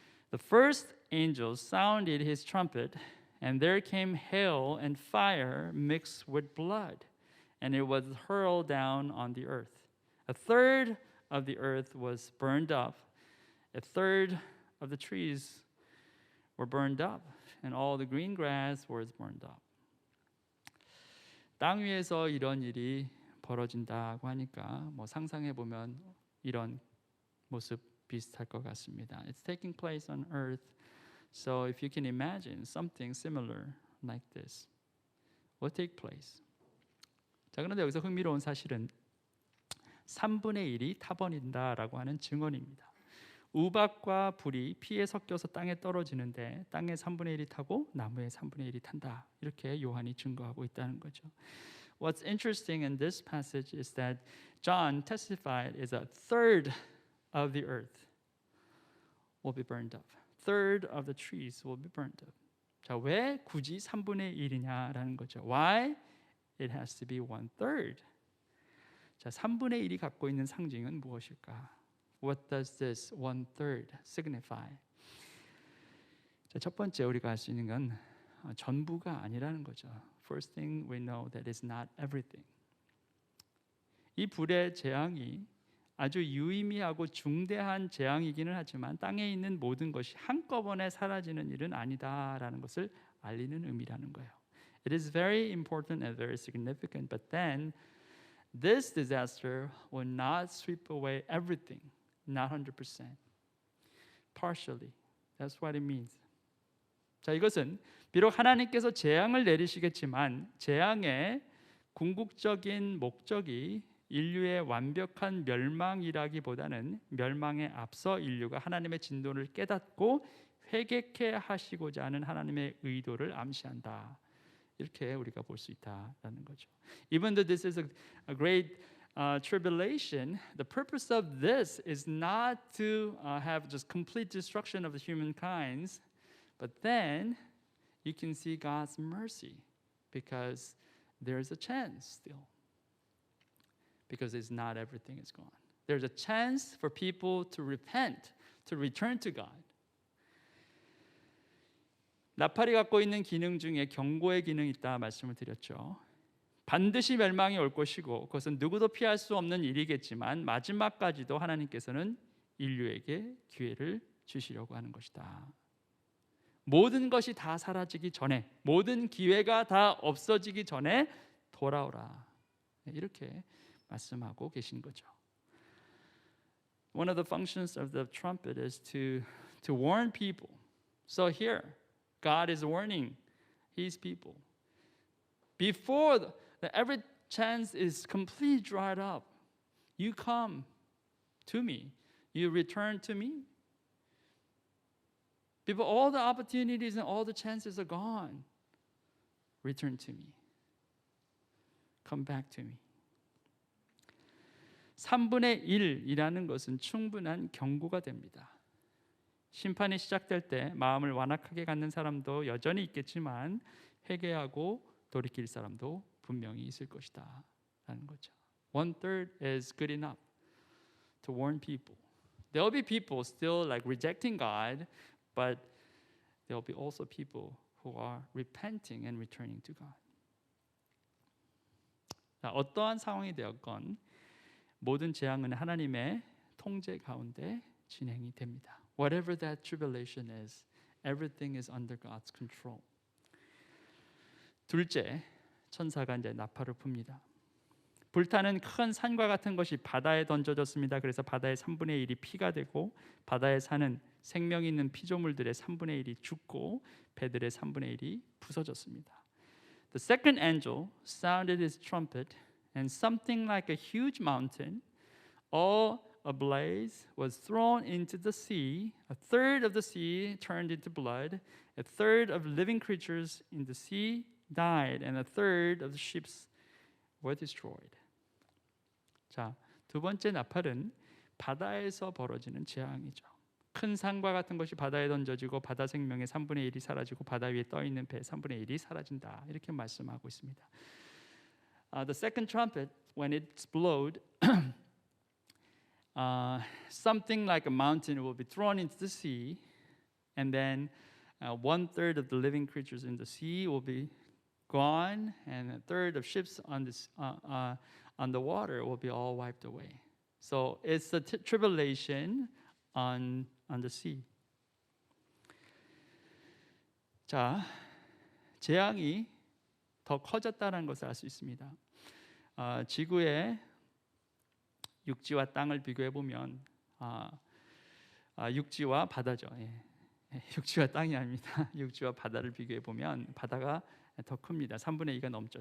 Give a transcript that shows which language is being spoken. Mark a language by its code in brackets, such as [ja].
[en] The first angel sounded his trumpet, and there came hail and fire mixed with blood, and it was hurled down on the earth. A third of the earth was burned up, a third of the trees were burned up, and all the green grass was burned up. [ko] 땅 위에서 이런 일이 벌어진다고 하니까 뭐 상상해 보면 이런 모습 비슷할 것 같습니다. [en] It's taking place on earth. So if you can imagine something similar like this will take place. [ko] 자, 그런데 여기서 흥미로운 사실은 3분의 1이 타버린다라고 하는 증언입니다. 우박과 불이 피에 섞여서 땅에 떨어지는데 땅의 3분의 1이 타고 나무의 3분의 1이 탄다. 이렇게 요한이 증거하고 있다는 거죠. [en] What's interesting in this passage is that John testified is a third of the earth will be burned up. Third of the trees will be burned up. [ko] 자, 왜 굳이 3분의 1이냐라는 거죠. [en] Why it has to be 1/3? [ko] 자, 3분의 1이 갖고 있는 상징은 무엇일까? [en] What does this 1/3 signify? [ko] 자, 첫 번째 우리가 알 수 있는 건 전부가 아니라는 거죠. [en] First thing we know that is not everything. [ko] 이 불의 재앙이 아주 유의미하고 중대한 재앙이기는 하지만 땅에 있는 모든 것이 한꺼번에 사라지는 일은 아니다라는 것을 알리는 의미라는 거예요. [en] It is very important and very significant, but then this disaster will not sweep away everything, not 100%. Partially. That's what it means. [ko] 자, 이것은 비록 하나님께서 재앙을 내리시겠지만 재앙의 궁극적인 목적이 인류의 완벽한 멸망이라기보다는 멸망에 앞서 인류가 하나님의 진노를 깨닫고 회개케 하시고자 하는 하나님의 의도를 암시한다. 이렇게 우리가 볼 수 있다라는 거죠. [en] Even though this is a great tribulation, the purpose of this is not to have just complete destruction of the humankind, but then you can see God's mercy because there's a chance still. Because it's not everything is gone. There's a chance for people to repent, to return to God. [ko] 나팔이 갖고 있는 기능 중에 경고의 기능이 있다 말씀을 드렸죠. 반드시 멸망이 올 것이고 그것은 누구도 피할 수 없는 일이겠지만 마지막까지도 하나님께서는 인류에게 기회를 주시려고 하는 것이다. 모든 것이 다 사라지기 전에, 모든 기회가 다 없어지기 전에 돌아오라. 이렇게 말씀하고 계신 거죠. [en] One of the functions of the trumpet is to warn people. So here, God is warning His people. Before every chance is completely dried up, you come to me. You return to me. People, all the opportunities and all the chances are gone. Return to me. Come back to me. [ko] 3분의 1이라는 것은 충분한 경고가 됩니다. 심판이 시작될 때 마음을 완악하게 갖는 사람도 여전히 있겠지만 회개하고 돌이킬 사람도 분명히 있을 것이다 라는 거죠. [en] 1/3 is good enough to warn people. There will be people still like rejecting God, but there will be also people who are repenting and returning to God. [ko] 자, 어떠한 상황이 되었건 모든 재앙은 하나님의 통제 가운데 진행이 됩니다. [en] Whatever that tribulation is, everything is under God's control. [ko] 둘째, 천사가 이제 나팔을 풉니다. 불타는 큰 산과 같은 것이 바다에 던져졌습니다. 그래서 바다의 3분의 1이 피가 되고 바다에 사는 생명 있는 피조물들의 3분의 1이 죽고 배들의 3분의 1이 부서졌습니다. [en] The second angel sounded his trumpet and something like a huge mountain all ablaze was thrown into the sea. A third of the sea turned into blood. A third of living creatures in the sea died and a third of the ships were destroyed. [ko] 자, 두 번째 나팔은 바다에서 벌어지는 재앙이죠. 큰 산과 같은 것이 바다에 던져지고 바다 생명의 3분의 1이 사라지고 바다 위에 떠 있는 배 3분의 1이 사라진다. 이렇게 말씀하고 있습니다. [en] The second trumpet, when it's blowed, something like a mountain will be thrown into the sea, and then 1/3 of the living creatures in the sea will be gone, and a third of ships on the water will be all wiped away. So it's the tribulation on the sea. [ko] 자, 재앙이 더 커졌다는 것을 알 수 있습니다. 지구의 육지와 땅을 비교해 보면 육지와 바다죠. 육지와 땅이 아닙니다. 육지와 바다를 비교해 보면 바다가 더 큽니다. 3분의 2가 넘죠.